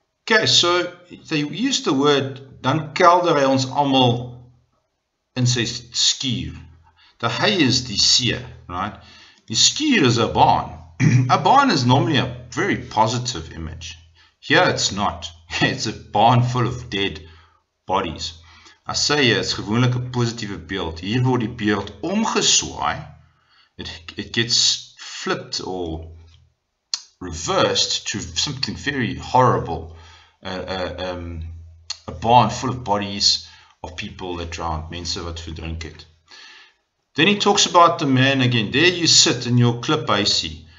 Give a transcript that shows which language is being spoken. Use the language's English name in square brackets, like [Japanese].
[English] Okay, so they use the word, [Afrikaans] dan kelder hy ons almal in sy skuur. The hy is die see, right? Die skuur [English] is a barn. A barn is normally a very positive image. Here it's not. It's a barn full of dead bodies. [Afrikaans] As sê jy, it's gewoonlik 'n positiewe beeld. Hier word die beeld omgeswaai. [English] It gets flipped or reversed to something very horrible. A barn full of bodies of people that drowned, [Afrikaans] mense wat verdrink het. [English] Then he talks about the man again. There you sit in your kliphuisie.